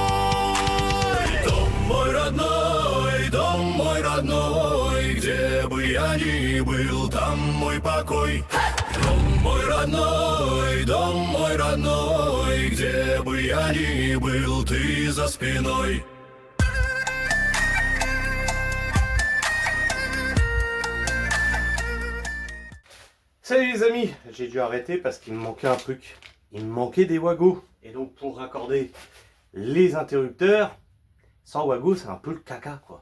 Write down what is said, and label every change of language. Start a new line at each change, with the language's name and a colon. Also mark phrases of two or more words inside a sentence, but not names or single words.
Russian: Дом мой родной, где бы я ни был, там мой покой. Дом мой родной, где бы я ни был, ты за спиной.
French: Salut les amis, j'ai dû arrêter parce qu'il me manquait un truc. Il me manquait des wagos. Et donc pour raccorder les interrupteurs, sans wago c'est un peu le caca quoi.